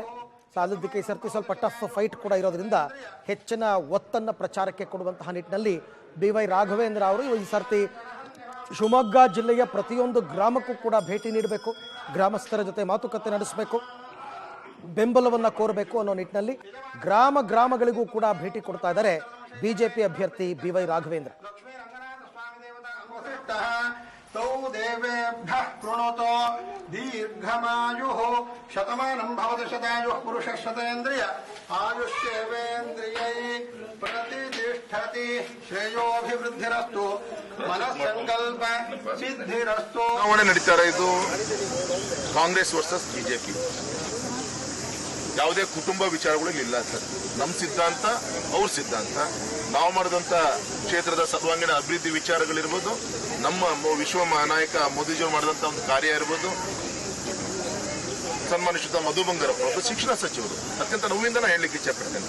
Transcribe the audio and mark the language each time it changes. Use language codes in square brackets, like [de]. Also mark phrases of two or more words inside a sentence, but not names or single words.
[kn] ಸಾಲದ್ದಕ್ಕೆ ಈ ಸರ್ತಿ ಸ್ವಲ್ಪ [en] tough fight [kn] ಕೂಡ ಇರೋದ್ರಿಂದ ಹೆಚ್ಚಿನ ಒತ್ತನ್ನು ಪ್ರಚಾರಕ್ಕೆ ಕೊಡುವಂತಹ ನಿಟ್ಟಿನಲ್ಲಿ BY ರಾಘವೇಂದ್ರ ಅವರು ಈ ಸರ್ತಿ ಶಿವಮೊಗ್ಗ ಜಿಲ್ಲೆಯ ಪ್ರತಿಯೊಂದು ಗ್ರಾಮಕ್ಕೂ ಕೂಡ ಭೇಟಿ ನೀಡಬೇಕು, ಗ್ರಾಮಸ್ಥರ ಜೊತೆ ಮಾತುಕತೆ ನಡೆಸಬೇಕು, ಬೆಂಬಲವನ್ನು ಕೋರಬೇಕು ಅನ್ನೋ ನಿಟ್ಟಿನಲ್ಲಿ ಗ್ರಾಮಗಳಿಗೂ ಕೂಡ ಭೇಟಿ ಕೊಡ್ತಾ ಇದ್ದಾರೆ ಬಿಜೆಪಿ ಅಭ್ಯರ್ಥಿ BY ರಾಘವೇಂದ್ರ. [sa] तौ देवेभ्यः कृणोतो दीर्घमायुः शतमानं भवति शतायुः पुरुषः शतेन्द्रिय आयुष्येवेन्द्रियै प्रतिष्ठति श्रेयोभिवृद्धिरस्तु मनस्संकल्प सिद्धिरस्तु. [kn] ಚುನಾವಣೆ ನಡೀತಾರೆ. ಇದು ಕಾಂಗ್ರೆಸ್ ವರ್ಸಸ್ ಬಿಜೆಪಿ. ಯಾವುದೇ ಕುಟುಂಬ ವಿಚಾರಗಳು ಇಲ್ಲ ಸರ್. ನಮ್ಮ ಸಿದ್ಧಾಂತ ಅವ್ರ ಸಿದ್ಧಾಂತ. ನಾವು ಮಾಡಿದಂತ ಕ್ಷೇತ್ರದ ಸರ್ವಾಂಗೀಣ ಅಭಿವೃದ್ಧಿ ವಿಚಾರಗಳಿರ್ಬೋದು, ನಮ್ಮ ವಿಶ್ವ ನಾಯಕ ಮೋದಿಜಿಯವರು ಮಾಡಿದಂತ ಒಂದು ಕಾರ್ಯ ಇರ್ಬೋದು, ಸನ್ಮಾನಿಸಿದ ಮಧು ಬಂಗಾರಪ್ಪ ಒಬ್ಬ ಶಿಕ್ಷಣ ಸಚಿವರು ಅತ್ಯಂತ ನೋವಿಂದ ನಾನು ಹೇಳಲಿಕ್ಕೆ ಇಚ್ಛಪಡ್ತೇನೆ.